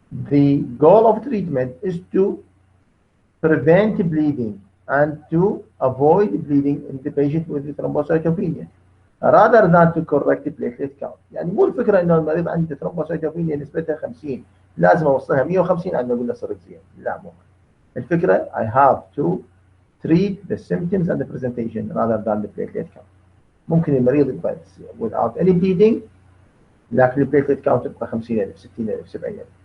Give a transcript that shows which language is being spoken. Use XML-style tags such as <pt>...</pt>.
<en>The goal of treatment is to prevent bleeding and to avoid bleeding in the patient with the thrombocytopenia rather than to correct the platelet count.</en> <ar>يعني مو الفكرة انه المريض عنده thrombocytopenia نسبتها 50 لازم اوصلها 150 عشان اقول له صرت زين، لا مو الفكرة.</ar> <en>I have to treat the symptoms and the presentation rather than the platelet count.</en> <ar>ممكن المريض يبقى without any bleeding لكن البليتلت كاونت تبقى 50,000 60,000 70,000.</ar>